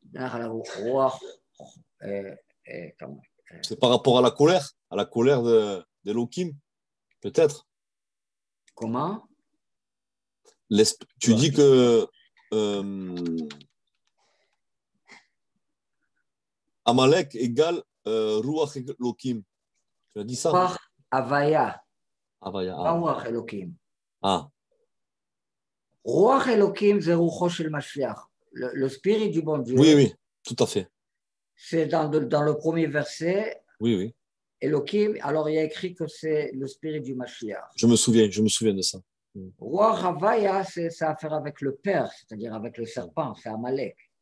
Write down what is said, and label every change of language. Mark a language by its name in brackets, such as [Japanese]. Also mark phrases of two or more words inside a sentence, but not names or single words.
[French] C'est par rapport à la colère d'Elohim, peut-être. Comment? Tu dis que Amalek égale [Hebrew] רוח אלוהים. [French] Tu as dit ça? [Hebrew] רוח הוי"ה. Havaya. רוח אלוהים. [French] Ah. [Hebrew] רוח אלוהים, c'est רוחו של משיח. [French] Le spirit du bon Dieu. Oui, tout à fait. C'est dans le premier verset. Oui. Elohim, alors il y a écrit que c'est le spirit du Mashiach. Je me souviens de ça. [Hebrew] רוח הוי"ה, [French] ça a à faire avec le père, c'est-à-dire avec le serpent, c'est Amalek.